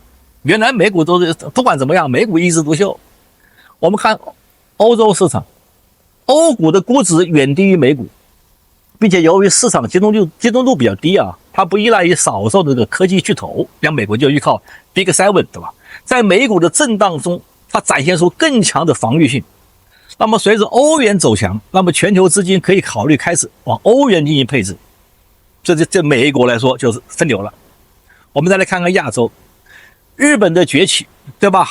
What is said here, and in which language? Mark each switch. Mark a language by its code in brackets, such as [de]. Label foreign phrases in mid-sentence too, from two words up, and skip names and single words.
[zh] 原來美股都是不管怎麼樣，美股一枝獨秀。我們看歐洲市场，歐股的估值遠低於美股，並且由於市場集中度比較低它不依賴於少數的这個科技巨頭，像美國就依靠 Big Seven，对吧？在美股的震盪中，它展現出更強的防禦性。那麼隨着歐元走強，那麼全球資金可以考慮開始往歐元進行配置。這美國來說就是分流了。我們再來看看亞洲。日本的崛起，對吧？